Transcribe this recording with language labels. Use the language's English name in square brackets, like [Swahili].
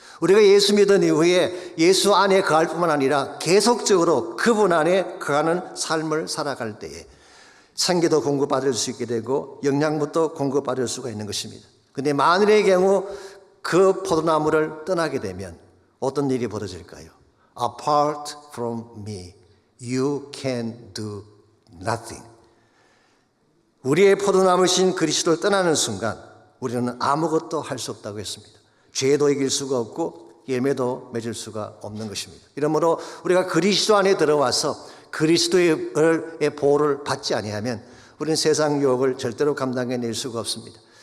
[Korean] 우리가 예수 믿은 이후에 예수 안에 거할 뿐만 아니라 계속적으로 그분 안에 거하는 삶을 살아갈 때에 생기도 공급받을 수 있게 되고 영양분도 공급받을 수가 있는 것입니다. 그런데 만일의 경우 그 포도나무를 떠나게 되면 어떤 일이 벌어질까요? [English] Apart from me, you can do nothing. [Korean] 우리의 포도나무신 그리스도를 떠나는 순간 우리는 아무것도 할 수 없다고 했습니다. 죄도 이길 수가 없고 열매도 맺을 수가 없는 것입니다. 이러므로 우리가 그리스도 안에 들어와서 그리스도의 보호를 받지 아니하면 우리는 세상 유혹을 절대로 감당해낼 수가 없습니다.